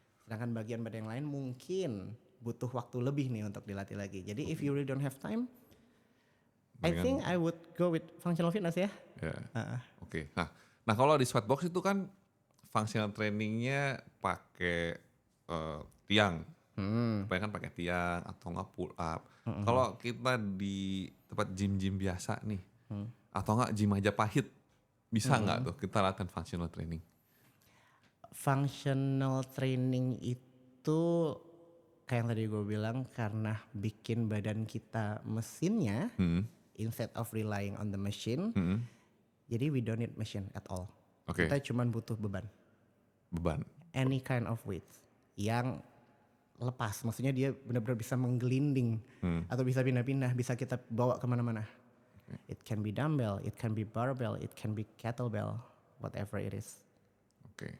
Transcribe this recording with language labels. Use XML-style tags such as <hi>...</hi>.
<id>Sedangkan bagian badan yang lain mungkin butuh waktu lebih nih untuk dilatih lagi.</id> <en>Jadi if you really don't have time, I think I would go with functional fitness ya.</en> <id>Ya. Oke. Nah kalau di Sweatbox itu kan functional trainingnya pakai tiang. Kebanyakan pakai tiang atau nggak pull up. Kalau kita di tempat gym-gym biasa nih, atau nggak gym Majapahit, bisa nggak tuh kita latihan functional training? Functional training itu kayak yang tadi gue bilang karena bikin badan kita mesinnya</id> <en>instead of relying on the machine. Jadi we don't need machine at all.</en> <id>Oke. Kita cuman butuh beban. Beban.</id> <en>Any kind of weight</en> <id>yang lepas, maksudnya dia benar-benar bisa menggelinding atau bisa pindah-pindah, bisa kita bawa kemana-mana.</id> <en>It can be dumbbell, it can be barbell, it can be kettlebell, whatever it is.</en> <id>Oke.</id>